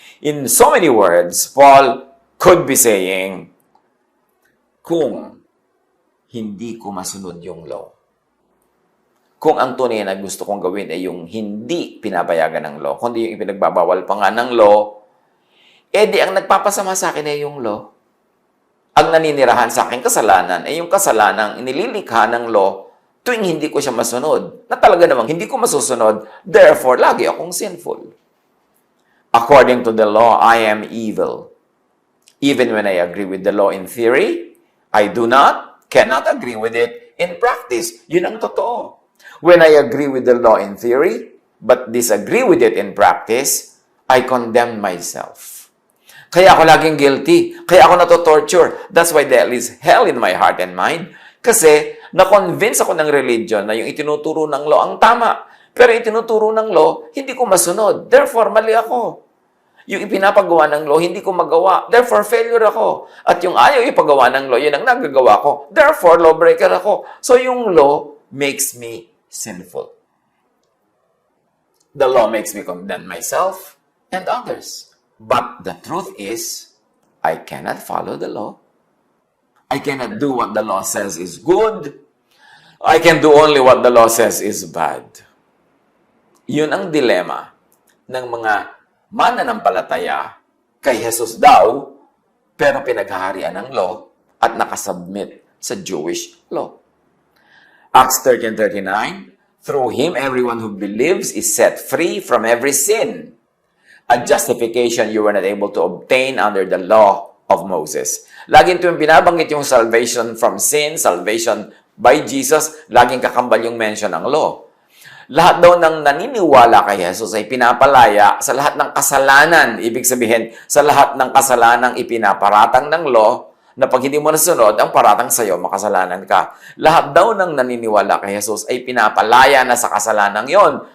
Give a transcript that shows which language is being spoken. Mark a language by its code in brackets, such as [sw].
[en] In so many words, Paul could be saying, [tl] kung hindi ko masunod yung law, kung ang tunay na gusto kong gawin ay yung hindi pinapayagan ng law, kundi yung ipinagbabawal pa nga ng law, di ang nagpapasama sa akin ay yung law. Ang naninirahan sa akin kasalanan ay yung kasalanang inililikha ng law tuwing hindi ko siya masunod, na talaga namang hindi ko masusunod, therefore, lagi akong sinful. [en] According to the law, I am evil. Even when I agree with the law in theory, I cannot agree with it in practice. [tl] Yun ang totoo. [en] When I agree with the law in theory, but disagree with it in practice, I condemn myself. [tl] Kaya ako laging guilty. Kaya ako natotorture. [en] That's why there is hell in my heart and mind. [tl] Kasi na-convince ako ng religion na yung itinuturo ng law ang tama. Pero itinuturo ng law, hindi ko masunod. Therefore, mali ako. Yung ipinapagawa ng law, hindi ko magawa. Therefore, failure ako. At yung ayaw ipagawa ng law, yun ang nagagawa ko. Therefore, lawbreaker ako. [en] So, yung law makes me sinful. The law makes me condemn myself and others. But the truth is, I cannot follow the law. I cannot do what the law says is good. I can do only what the law says is bad. [tl] Yun ang dilema ng mga mananampalataya kay Jesus daw, pero pinaghaharian ng law at nakasubmit sa Jewish law. [en] Acts 13:39, through him, everyone who believes is set free from every sin. A justification you were not able to obtain under the law of Moses. [tl] Laging ito yung binabanggit yung [en] salvation from sin, salvation by Jesus, [tl] laging kakambal yung mention ng law. Lahat daw ng naniniwala kay Jesus ay pinapalaya sa lahat ng kasalanan. Ibig sabihin, sa lahat ng kasalanang ipinaparatang ng law, na pag hindi mo nasunod, ang paratang sa'yo, makasalanan ka. Lahat daw ng naniniwala kay Jesus ay pinapalaya na sa kasalanang yon.